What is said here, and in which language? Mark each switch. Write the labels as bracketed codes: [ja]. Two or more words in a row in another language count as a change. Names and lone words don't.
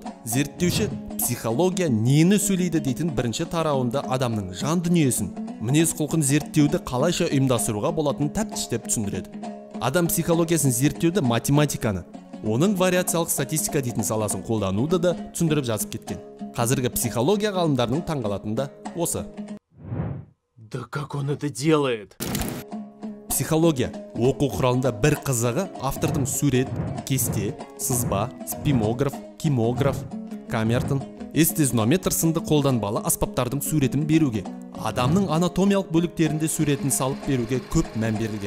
[kk] Зерттеуші психология нені сөйлейді дейтін бірінші тарауында адамның жан дүниесін, мінез құлқын зерттеуді қалайша ұйымдастыруға болатынын тәптіштеп түсіндіреді. Адам психологиясын зерттеуді математиканы, оның вариациялық статистика дейтін саласын қолдануды да түсіндіріп жазып кеткен. Қазіргі психология ғалымдарының таңғалатыны да осы. [ru] Да как он это делает? [kk] Психология оқу құралында бір қызығы автордың сурет, кесте, сызба, спимограф, кимограф, камертон, эстезинометр сынды қолданбалы аспаптардың суретін беруге, адамның анатомиялық бөліктерінде суретін салып беруге көп мән берілген.